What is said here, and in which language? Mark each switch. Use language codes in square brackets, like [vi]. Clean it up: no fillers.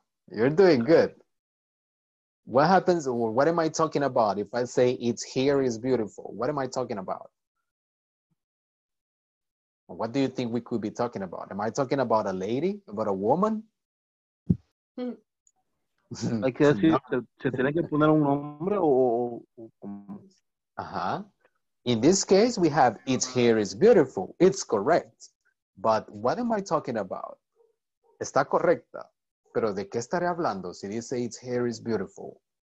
[en] You're doing good. What happens, or what am I talking about if I say its hair is beautiful? What am I talking about? What do you think we could be talking about? Am I talking about a lady? About a woman? [es] Hay que decir, se tiene que poner un nombre o... [en] In this case, we have its hair is beautiful. It's correct. But what am I talking about? [es] Está correcta. Pero ¿de qué estaré hablando si dice [en] its hair is beautiful?